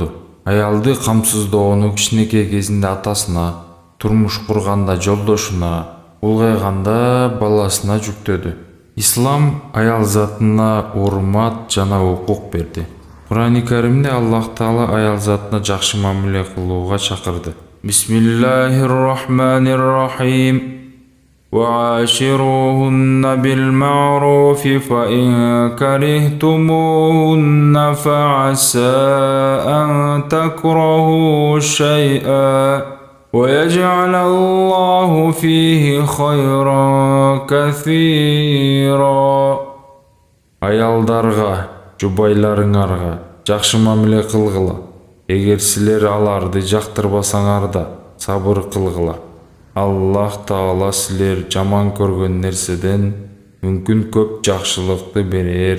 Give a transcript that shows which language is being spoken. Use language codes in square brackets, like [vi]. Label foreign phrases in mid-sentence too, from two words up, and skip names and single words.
[ky] Аялды камсыздоону кичинекей кезинде атасына, турмуш курганда жолдошуна, улгайганда баласына жүктөдү. Ислам аял затына урмат жана укук берди. Кур'ан-ы Каримде Аллах Таала аял затына жакшы мамиле кылууга чакырды. [ar] بسم الله الرحمن الرحيم. وعاشروهن بالمعروف فإن كرهتموهن فعسى أن تكرهوا شيئا ويجعل الله فيه خيرا كثيرا. [ky] Аялдарга, жубайларыңарга жакшы мамиле кылгыла. Эгер силер аларды жактырбасаңар да сабыр кылгыла. Аллах Таала силер жаман көргөн нерседен мүмкүн көп жакшылыкты берер.